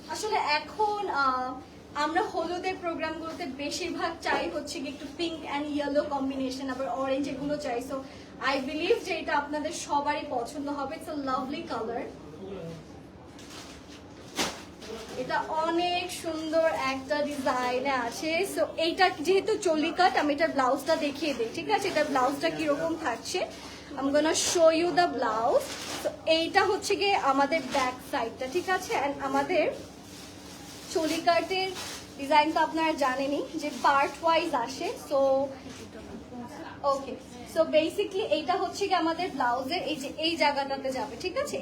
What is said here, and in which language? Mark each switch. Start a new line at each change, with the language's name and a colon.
Bangla: আসলে এখন আমরা হলুদের প্রোগ্রামগুলোতে বেশিরভাগ চাই হচ্ছে কি একটু পিঙ্ক অ্যান্ড ইয়েলো কম্বিনেশন, আবার অরেঞ্জ, এগুলো চাই। সো আই বিলিভ যে এটা আপনাদের সবারই পছন্দ হবে।
English: It's a lovely colour.
Bangla: এটা অনেক সুন্দর একটা ডিজাইনে আছে। সো এইটা যেহেতু চলি কাট, আমি এটার ব্লাউজটা দেখিয়ে দিই, ঠিক আছে? এটার ব্লাউজটা কিরকম থাকছে,
English: I'm gonna show you the blouse.
Bangla: তো এইটা হচ্ছে গিয়ে আমাদের ব্যাক সাইডটা, ঠিক আছে? এন্ড আমাদের চলি কাটের ডিজাইন তো আপনারা জানেনই যে পার্ট ওয়াইজ আসে। সো ওকে, সো বেসিকলি এইটা হচ্ছে কি আমাদের ব্লাউজের এই যে এই জায়গাটাতে যাবে, ঠিক আছে?